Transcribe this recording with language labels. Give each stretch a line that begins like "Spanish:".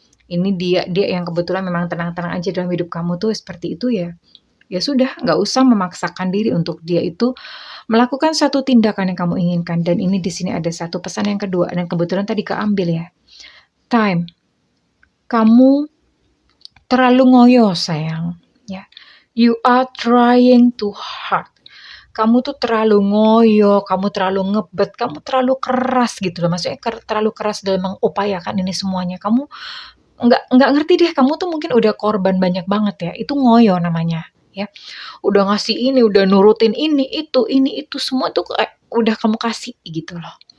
Indonesian: Ini dia yang kebetulan memang tenang-tenang aja dalam hidup kamu tuh seperti itu ya. Ya sudah, nggak usah memaksakan diri untuk dia itu melakukan satu tindakan yang kamu inginkan. Dan ini di sini ada satu pesan yang kedua dan kebetulan tadi keambil ya. Time, kamu terlalu ngoyo sayang.
English: Ya, you are trying too hard.
Indonesian: Kamu tuh terlalu ngoyo, kamu terlalu ngebet, kamu terlalu keras gitu loh. Maksudnya terlalu keras dalam mengupayakan ini semuanya. Kamu nggak ngerti deh, kamu tuh mungkin udah korban banyak banget ya. Itu ngoyo namanya ya. Udah ngasih ini, udah nurutin ini itu semua tuh udah kamu kasih gitu loh.